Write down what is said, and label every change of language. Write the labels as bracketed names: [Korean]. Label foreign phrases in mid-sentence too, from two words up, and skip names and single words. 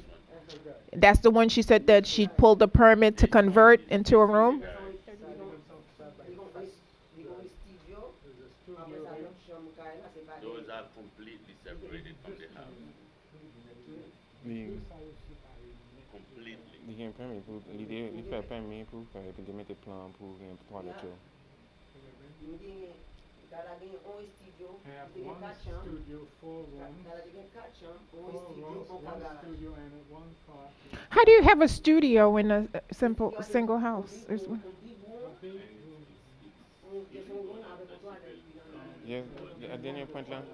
[English] that's the one she said that she pulled a permit to convert into a room? Those are completely separated from the house. Completely. [Haitian Creole] Li gen permis pou, li fè permis pou fè, epi li mette plan pou gen toilet yo. [English] I have one studio, 4 rooms, 4 rooms, 1 studio, and 1 car. How do you have a studio in a single house? [Haitian Creole] Yes, a denye point lan,